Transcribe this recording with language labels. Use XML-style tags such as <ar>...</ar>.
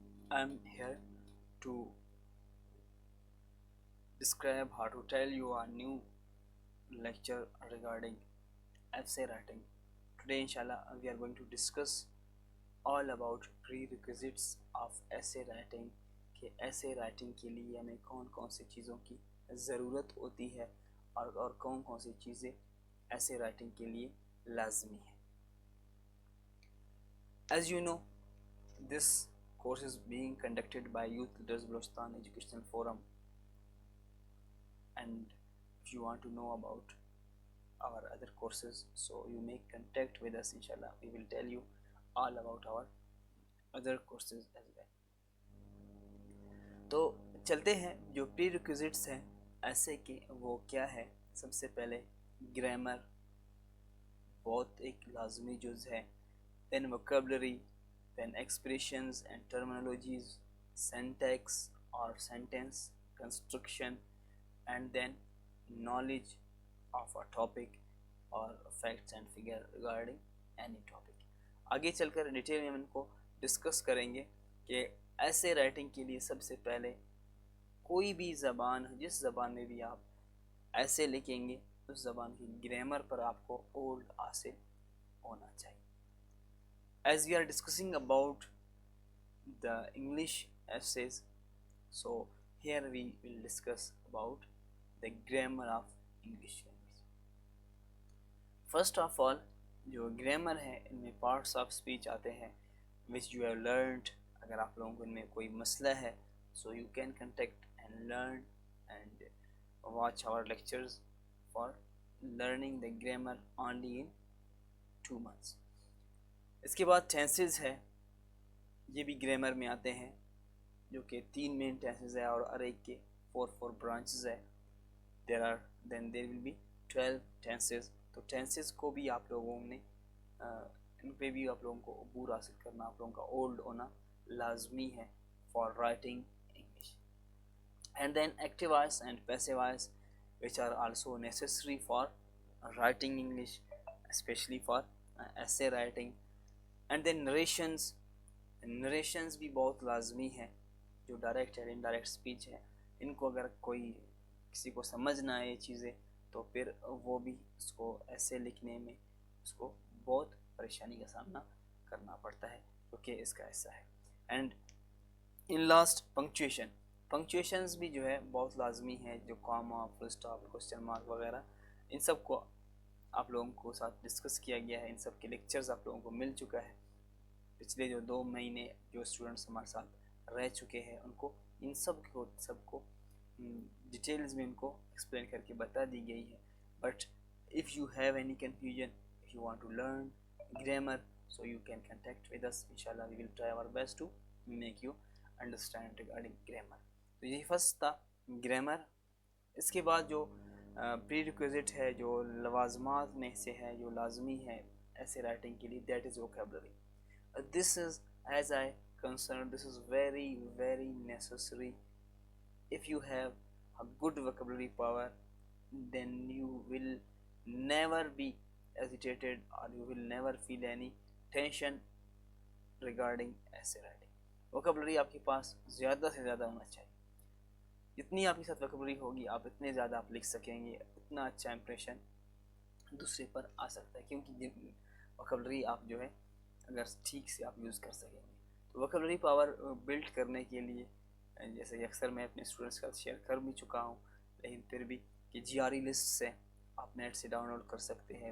<en>I'm here to describe how to tell you a new lecture regarding essay writing. Today, inshallah, we are going to discuss all about prerequisites of essay writing</en> <ur>کہ ایسے writing کے لیے ہمیں کون کون سی چیزوں کی ضرورت ہوتی ہے اور کون کون سی چیزیں ایسے رائٹنگ کے لیے لازمی ہیں.</ur> <en>As you know, this course is being conducted by Youth Leaders Balochistan Educational Forum, and if you want to know about our other courses, so you may contact with us. Inshallah, we will tell you all about our other courses as well.</en> <ur>تو چلتے ہیں جو پری requisites ہیں ایسے کہ وہ کیا ہے. سب سے پہلے گرامر بہت ایک لازمی جز ہے.</ur> <en>then vocabulary, then expressions and terminologies, syntax or sentence construction, and then knowledge of a topic or facts and figure regarding any topic.</en> <ur>آگے چل کر ڈیٹیل میں ہم ان کو ڈسکس کریں گے کہ ایسے رائٹنگ کے لیے سب سے پہلے کوئی بھی زبان جس زبان میں بھی آپ ایسے لکھیں گے اس زبان کی گرامر پر آپ کو اولڈ حاصل ہونا چاہیے.</ur> <en>As we are discussing about the English essays, so here we will discuss about the grammar of English language. First of all,</en> <ur>جو گرامر ہے ان میں پارٹس آف اسپیچ آتے ہیں</ur> <en>which you have learned.</en> <ur>اگر آپ لوگوں کو ان میں کوئی مسئلہ ہے</ur> <en>so you can contact and learn and watch our lectures for learning the grammar only in 2 months.</en> <ur>اس کے بعد ٹینسز ہے, یہ بھی گرامر میں آتے ہیں جو کہ 3 مین ٹینسز ہے اور ہر ایک کے 4 برانچز ہے.</ur> <en>then there will be 12 tenses.</en> <ur>تو ٹینسز کو بھی آپ لوگوں نے ان پہ بھی آپ لوگوں کو عبور حاصل کرنا, آپ لوگوں کا اولڈ ہونا لازمی ہے</ur> <en>For writing English. And then active voice and passive voice which are also necessary for writing English, especially for essay writing. And then</en> <ur>narrations بھی بہت لازمی ہیں جو ڈائریکٹ یا انڈائریکٹ اسپیچ ہے. ان کو اگر کوئی کسی کو سمجھ نہ آئے یہ چیزیں تو پھر وہ بھی اس کو ایسے لکھنے میں اس کو بہت پریشانی کا سامنا کرنا پڑتا ہے کیونکہ اس کا ایسا ہے. اینڈ ان لاسٹ پنکچویشنز بھی جو ہے بہت لازمی ہے, جو Cama, full stop, question mark وغیرہ ان سب کو آپ لوگوں کو ساتھ ڈسکس کیا گیا ہے. ان سب کے لیکچرز آپ لوگوں کو مل چکا ہے. پچھلے جو 2 مہینے جو اسٹوڈنٹس ہمارے ساتھ رہ چکے ہیں ان کو ان سب کو ڈیٹیلز میں ان کو ایکسپلین کر کے بتا دی گئی ہے.</ur> <en>But if you have any confusion, if you want to learn grammar, so you can contact with us. inshallah we will try our best to make you understand regarding grammar.</en> <ur>تو یہی first تھا grammar. اس کے بعد جو پری requisite ہے جو لوازمات میں سے ہے جو لازمی ہے ایسے رائٹنگ کے لیے,</ur> <en>that is</en> <ur>vocabulary.</ur> <en>This is, as I concerned, this is very very necessary. If you have a good vocabulary power, then you will never be agitated or you will never feel any tension regarding essay writing.</en> <ur>vocabulary آپ کے پاس زیادہ سے زیادہ ہونا چاہیے. جتنی آپ کے ساتھ vocabulary ہوگی آپ اتنے زیادہ آپ لکھ سکیں گے, اتنا اچھا امپریشن دوسرے پر آ سکتا ہے کیونکہ vocabulary آپ جو ہے اگر ٹھیک سے آپ یوز کر سکیں گے. تو vocabulary پاور بلڈ کرنے کے لیے جیسے کہ اکثر میں اپنے اسٹوڈنٹس کا شیئر کر بھی چکا ہوں, لیکن پھر بھی کہ جی آر ای لسٹ سے آپ نیٹ سے ڈاؤن لوڈ کر سکتے ہیں.</ur>